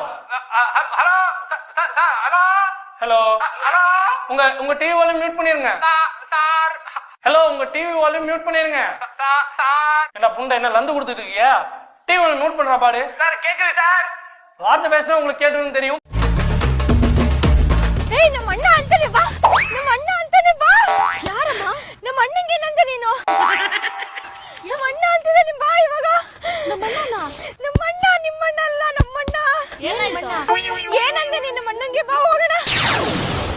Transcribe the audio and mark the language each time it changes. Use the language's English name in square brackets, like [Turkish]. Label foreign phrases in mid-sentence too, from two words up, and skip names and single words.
[Tamil] ஹலோ சார், ஹலோ ஹலோ ஹலோ, உங்க [English] TV volume mute [Tamil] பண்ணிருங்க சார். ஹலோ, உங்க [English] TV volume mute [Tamil] பண்ணிருங்க சார். என்ன புண்டை, என்ன லந்து கொடுத்துட்டு இருக்கியா? [English] TV volume mute [Tamil] பண்றா பாரு. சார் கேக்குது சார். வார்த்தை பேசினா உங்களுக்கு கேட்டுன்னு தெரியும். [Kannada] ಏಯ್ ನಮ್ಮ ಅಣ್ಣ ಅಂತಾನೆ ಬಾ, ನಮ್ಮ ಅಣ್ಣ ಅಂತಾನೆ ಬಾ. ಯಾರಮ್ಮ? ನಮ್ಮ ಅಣ್ಣಂಗೆ ಏನಂತ ನೀನು? ನಮ್ಮ ಅಣ್ಣ ಅಂತಿದ್ದಾನೆ ಬಾ ಇವಾಗ. ನಮ್ಮ ಅಣ್ಣನ? ನಮ್ಮ ಅಣ್ಣ, ನಿಮ್ಮ ಅಣ್ಣ ಅಲ್ಲ, ನಮ್ಮ ಅಣ್ಣ. ಏನಾಯ್ತು? ಏನಂದೆ ನೀನು? ನಮ್ಮ ಅಣ್ಣಂಗೆ ಬಾ ಹೋಗೋಣ.